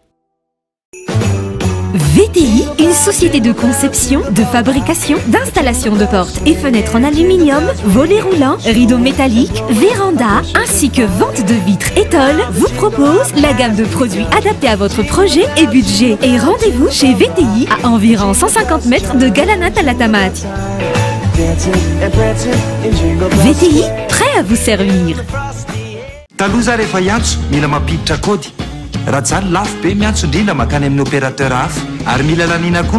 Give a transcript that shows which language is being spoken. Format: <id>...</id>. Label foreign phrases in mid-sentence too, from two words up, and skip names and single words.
<fr>VTI, une société de conception, de fabrication, d'installation de portes et fenêtres en aluminium, volets roulants, rideaux métalliques, vérandas, ainsi que vente de vitres étoiles, vous propose la gamme de produits adaptés à votre projet et budget. Et rendez-vous chez VTI à environ 150 mètres de Galanat à la Tamati. VTI, prêt à vous servir.</fr> <mg>Taloza rehefa hiantso mila mampiditra kody raha zany lafo be miantso indrindra makany amin'ny opérateur hafa ary mila lanina koa</mg>